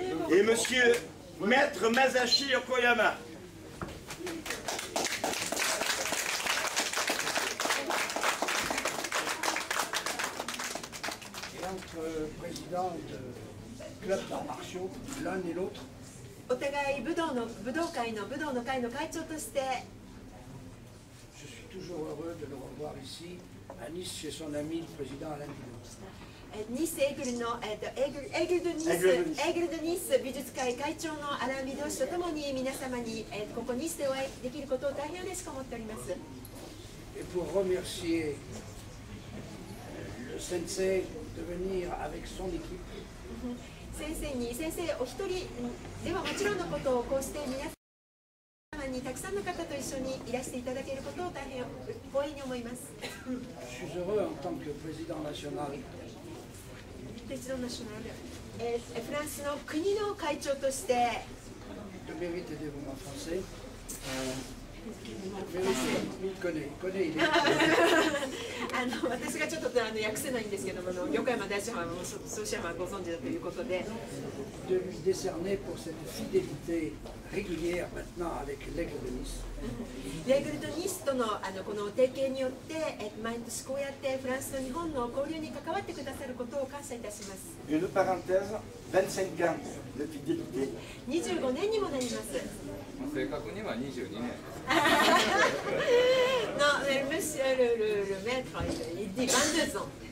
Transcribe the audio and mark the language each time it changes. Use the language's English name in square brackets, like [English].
[French] Et monsieur Maître Masashi Yokoyama. Entre présidents de clubs d'arts martiaux, l'un et l'autre. [Japanese] お互い武道会の会長として [French] Je suis toujours heureux de le revoir ici, à Nice, chez son ami, le président Alain Bidot. [Japanese] ニスエグルのエグルドニス美術会会長のアラン・ビド氏とともに皆様にここニスでお会いできることを大変嬉しく思っております。 [French] Et pour remercier le sensei de venir avec son équipe. [Japanese] 先生お一人ではもちろんのことをこうして皆様にたくさんの方と一緒にいらしていただけることを大変光栄に思います。 [French] Je suis heureux en tant que président national. [Japanese] フランスの国の会長として [French] De mérite des moments français. Il connaît. [Japanese] 私がちょっと訳せないんですけども、横山大師範はソシアマはご存知だということで、 [French] De lui décerner pour cette fidélité régulière maintenant avec l'Aigle de Nice. [Japanese] レーグルとニスとのこの提携によって毎年こうやってフランスと日本の交流に関わってくださることを感謝いたします。 [French] Une parenthèse, 25 ans de fidélité. [Japanese] 25年にもなります。正確には22年。 [French] Non, monsieur le maître, il dit 22 ans.